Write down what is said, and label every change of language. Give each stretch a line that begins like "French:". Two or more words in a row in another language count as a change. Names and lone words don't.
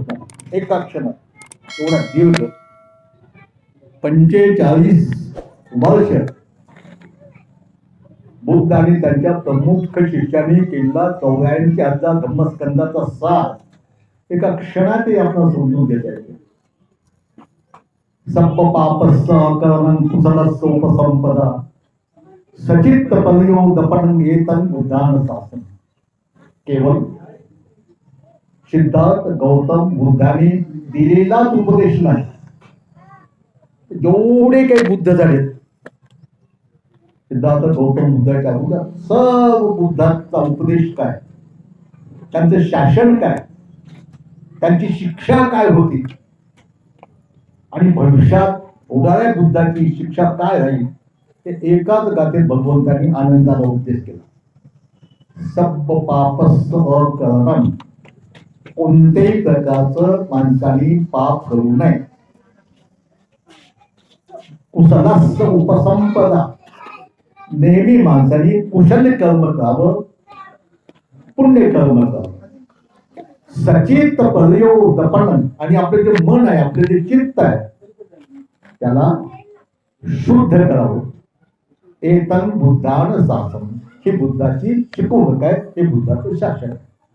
Marathi: एका क्षणात एवढा दीर्घ 45 वर्ष बुद्धाने त्यांच्या प्रमुख शिष्याने केलेला 84 धम्मस्कंदाचा सार एका क्षणातही आपण समजून घेता येतो.
Pali: सप्प पापस्स अकरणं कुशलस्स उपसंपदा सचित्त पर्योदपनं एतं बुद्धान शासन.
Marathi: केवळ सिद्धार्थ गौतम बुद्धाने दिलेलाच उपदेश नाही, जेवढे काही बुद्ध झाले सिद्धार्थ गौतम बुद्धाच्या अगोदर सर्व बुद्धाचा उपदेश काय, त्यांचं शासन काय, त्यांची शिक्षा काय होती आणि भविष्यात होणाऱ्या बुद्धाची शिक्षा काय राहील ते एकाच गाथेत भगवंतांनी आनंदाला उपदेश केला.
Pali: सप्प पापस्स अकरणं,
Marathi: कोणत्याही प्रकारचं माणसाने पाप करू नये.
Pali: कुशलस्य उपसंपदा.
Marathi: नेहमी माणसाने कुशल कर्म करावं, पुण्य कर्म करावं.
Pali: सचित पर्योदपन,
Marathi: आणि आपलं जे मन आहे, आपलं जे चित्त आहे, त्याला शुद्ध करावं.
Pali: एतन बुद्धान शासन,
Marathi: ही बुद्धाची शिकवणूक आहे, हे बुद्धाचं शासन आहे.